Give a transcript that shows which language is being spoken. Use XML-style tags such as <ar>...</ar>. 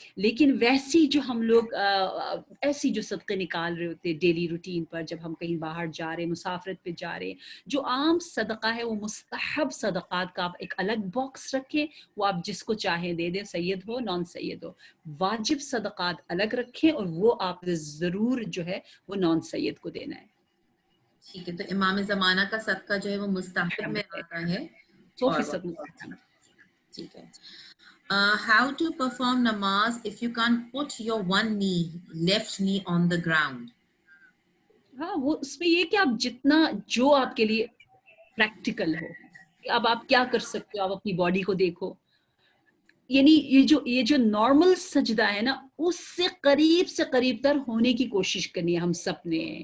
<ur>لیکن ویسی جو ہم لوگ ایسی جو صدقے نکال رہے ہوتے ڈیلی روٹین پر، جب ہم کہیں باہر جا رہے مسافرت پہ جا رہے، جو عام صدقہ ہے وہ مستحب صدقات کا آپ ایک الگ باکس رکھیں، وہ آپ جس کو چاہیں دے دیں، سید ہو نان سید ہو. واجب صدقات الگ رکھیں اور وہ آپ ضرور جو ہے وہ نان سید کو دینا ہے. ٹھیک ہے. تو امام زمانہ کا صدقہ جو ہے وہ مستحب میں آتا ہے. 100% مستحب. ٹھیک ہے.</ur> <en>How to perform namaz if you can't put your left knee on the ground?</en> <ur>ہاں وہ اس میں یہ کہ آپ جتنا جو آپ کے لیے پریکٹیکل ہو، اب آپ کیا کر سکتے ہو، آپ اپنی باڈی کو دیکھو. یعنی یہ جو نارمل سجدہ ہے نا، اس سے قریب تر ہونے کی کوشش کرنی ہے ہم سب نے.</ur>